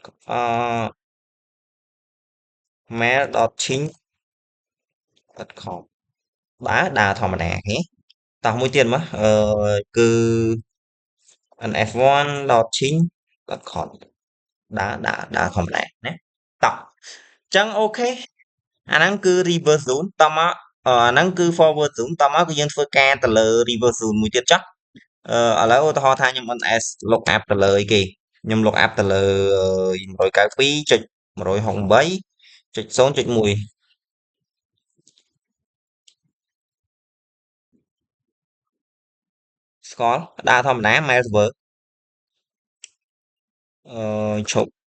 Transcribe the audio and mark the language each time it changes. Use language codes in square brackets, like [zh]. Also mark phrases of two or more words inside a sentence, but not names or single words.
[km] mail.chin.com ដើរធម្មតាគេតោះមួយទៀតមកគឺ nf1.chin.com ដើរធម្មតាណាតោះអញ្ចឹង អូខេអាហ្នឹងគឺ [en] reverse zoom [km] តមកអាហ្នឹងគឺ [en] forward zoom [km] តមកគឺយើងធ្វើការទៅលើ [en] reverse zoom [km] មួយទៀតចុះឥឡូវឧទាហរណ៍ថាខ្ញុំ [en] ns look up [km] ទៅលើអីគេខ្ញុំ [en] look up [km] ទៅលើ192.168.0.1ស្គាល់ដើរធម្មតា [en] mail server [km] ឈប់